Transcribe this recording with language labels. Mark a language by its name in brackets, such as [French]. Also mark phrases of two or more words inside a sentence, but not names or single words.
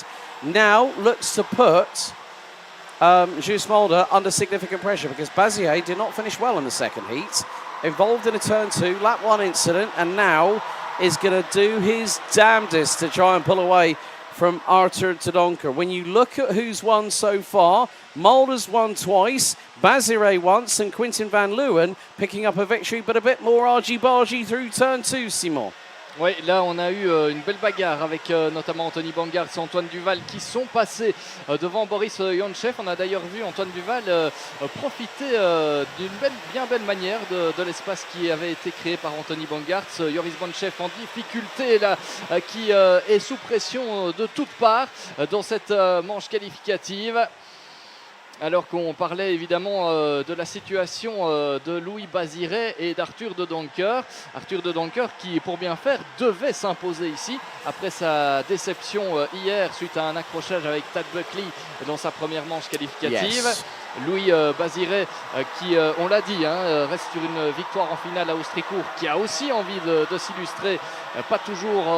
[English] Now looks to put Guus Mulder under significant pressure because Baziré did not finish well in the second heat, involved in a turn 2, lap 1 incident, and now is going to do his damnedest to try and pull away from Arthur de Donker. When you look at who's won so far, Mulder's won twice, Baziré once, and Quinton Van Leeuwen picking up a victory, but a bit more argy-bargy through turn 2, Simon. [French] Oui, là on a eu une belle bagarre avec notamment Anthony Bangard et Antoine Duval qui sont passés devant Boris Yonchev. On a d'ailleurs vu Antoine Duval profiter d'une bien belle manière de l'espace qui avait été créé par Anthony Bangard. Joris Bonchev en difficulté là, qui est sous pression de toutes parts dans cette manche qualificative. Alors qu'on parlait évidemment de la situation de Louis Baziré et d'Arthur de Donker. Arthur de Donker qui, pour bien faire, devait s'imposer ici après sa déception hier suite à un accrochage avec Tad Buckley dans sa première manche qualificative. Yes. Louis Baziré qui, on l'a dit, reste sur une victoire en finale à Austricourt, qui a aussi envie de s'illustrer.